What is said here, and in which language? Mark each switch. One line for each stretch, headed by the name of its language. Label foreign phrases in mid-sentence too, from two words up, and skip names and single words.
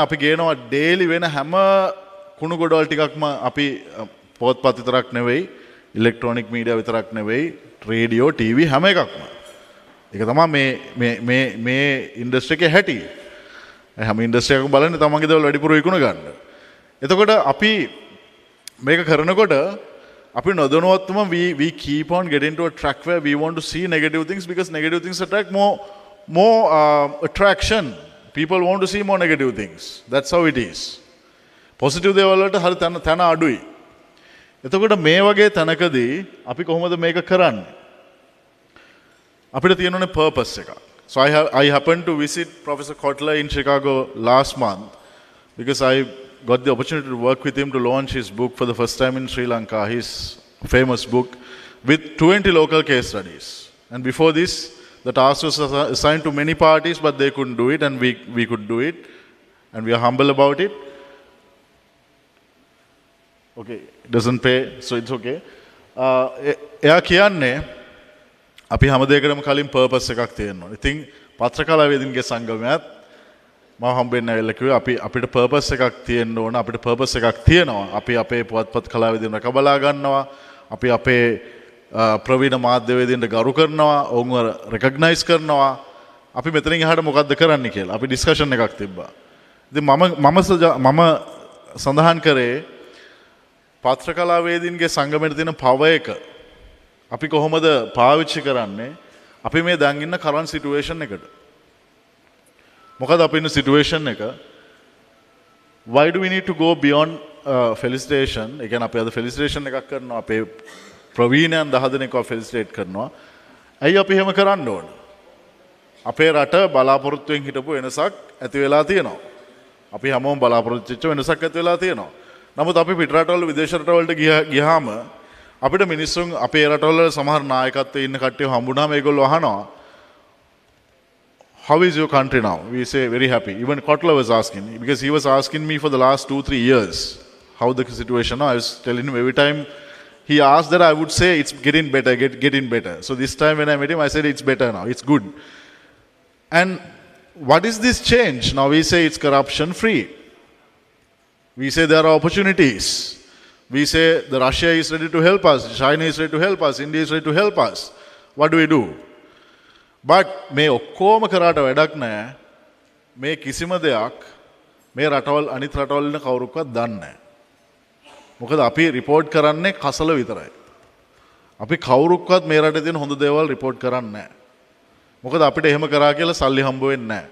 Sinhala: අපි ගේනවා ඩේලි වෙන හැම කුණු ගොඩවල් ටිකක්ම අපි පොත්පත් විතරක් නෙවෙයි, ඉලෙක්ට්‍රොනික මීඩියා විතරක් නෙවෙයි, රේඩියෝ, ටීවී හැම එකක්ම. ඒක තමයි මේ ඉන්ඩස්ට්‍රි එකේ හැටි. හැම ඉන්ඩස්ට්‍රි එකකම බලන්නේ තමන්ගේ දේවල් වැඩිපුර විකුණ ගන්න. එතකොට අපි මේක කරනකොට අපි නොදැනුවත්වම
English: we keep on getting to a track where we want to see negative things because negative things attract more attraction. People want to see more negative things. That's how it is.
Sinhala: Positive දේවල් වලට හරි තන අඩුයි. එතකොට මේ වගේ තැනකදී අපි කොහොමද මේක කරන්නේ? අපිට තියෙනුනේ purpose එකක්.
English: So I happened to visit Professor Kotler in Chicago last month because I got the opportunity to work with him to launch his book for the first time in Sri Lanka, his famous book with 20 local case studies. And before this, the task was assigned to many parties, but they couldn't do it, and we could do it, and we are humble about it. Okay, it doesn't pay, so it's okay.
Sinhala: එයා කියන්නේ අපි හැම දෙයකටම කලින් purpose එකක් තියෙනවා. ඉතින් පත්‍රකලාවේදීන්ගේ සංගමයත් මම හම්බෙන්න ඇවිල්ලා කිව්වා අපිට purpose එකක් තියෙන්න ඕන. අපිට purpose එකක් තියෙනවා. අපි අපේ පුවත්පත් කලාවේදීන් රැකබලා ගන්නවා. අපි අපේ ප්‍රවීණ මාධ්‍යවේදීන්ට ගරු කරනවා, ඔවුන්ව රෙකග්නයිස් කරනවා. අපි මෙතනින් එහාට මොකද්ද කරන්න කියලා අපි ඩිස්කෂන් එකක් තිබ්බා. ඉතින් මම සඳහන් කරේ පත්‍රකලාවේදීන්ගේ සංගමයට තියෙන පව එක අපි කොහොමද පාවිච්චි කරන්නේ අපි මේ දැන් ඉන්න කරන්ට් සිටුේෂන් එකට. මොකද අපි ඉන්න සිටුේෂන් එක
English: why do we need to go beyond felicitation?
Sinhala: ඒ කියන්නේ අපි අද felicitation එකක් කරනවා අපේ ප්‍රවීණයන් 10 දෙනෙක්ව ෆෙලිසිටේට් කරනවා. ඇයි අපි එහෙම කරන්න ඕන? අපේ රට බලාපොරොත්තුෙන් හිටපු වෙනසක් ඇති වෙලා තියෙනවා. අපි හැමෝම බලාපොරොත්තු වෙච්ච වෙනසක් ඇති වෙලා තියෙනවා. නමුත් අපි පිට රටවල විදේශ රටවලට ගියාම අපිට මිනිස්සුන් අපේ රටවල සමහර නායකත්වයේ ඉන්න කට්ටිය හම්බුනාම ඒගොල්ලෝ අහනවා
English: how is your country now? We say very happy. Even Kotler was asking because he was asking me for the last 2-3 years how the situation now. I was telling him every time he asked that I would say it's getting better, getting better. So this time when I met him, I said it's better now, it's good. And what is this change? Now we say it's corruption free. We say there are opportunities. We say the Russia is ready to help us, China is ready to help us, India is ready to help us. What do we do?
Sinhala: But මේ ඔක්කොම කරාට වැඩක් නැහැ. මේ කිසිම දෙයක් මේ රටවල් අනිත් රටවල් වල කවුරුක්වත් දන්නේ නැහැ. මොකද අපි රිපෝට් කරන්නේ කසල විතරයි. අපි කවුරුක්වත් මේ රටේ තියෙන හොඳ දේවල් රිපෝට් කරන්නේ නැහැ. මොකද අපිට එහෙම කරා කියලා සල්ලි හම්බ වෙන්නේ නැහැ.